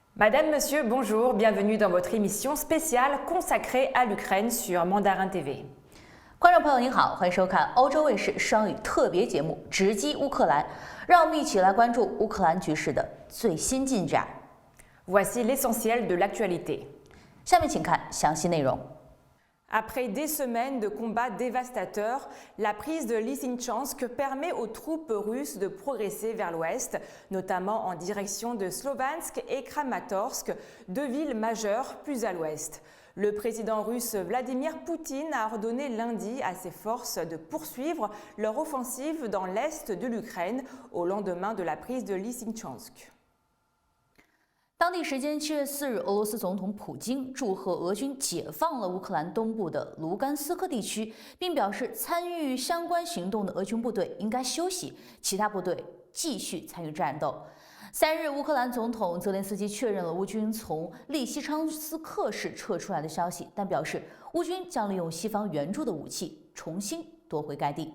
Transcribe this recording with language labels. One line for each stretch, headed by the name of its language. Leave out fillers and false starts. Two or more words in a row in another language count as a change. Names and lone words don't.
French: Madame, Monsieur, bonjour, bienvenue dans votre émission spéciale consacrée à l'Ukraine sur Mandarin TV.
Chinese: 观众朋友您好，欢迎收看欧洲卫视双语特别节目《直击乌克兰》，让我们一起来关注乌克兰局势的最新进展。
French: Voici l'essentiel de l'actualité.
Chinese: 下面请看详细内容。
French: Après des semaines de combats dévastateurs, la prise de Lysychansk permet aux troupes russes de progresser vers l'ouest, notamment en direction de Sloviansk et Kramatorsk, deux villes majeures plus à l'ouest. Le président russe Vladimir Poutine a ordonné lundi à ses forces de poursuivre leur offensive dans l'est de l'Ukraine au lendemain de la prise de Lysychansk.
Chinese: 当地时间7月4日，俄罗斯总统普京祝贺俄军解放了乌克兰东部的卢甘斯克地区，并表示参与相关行动的俄军部队应该休息，其他部队继续参与战斗。3日，乌克兰总统泽连斯基确认了乌军从利西昌斯克市撤出来的消息，但表示乌军将利用西方援助的武器重新夺回该地。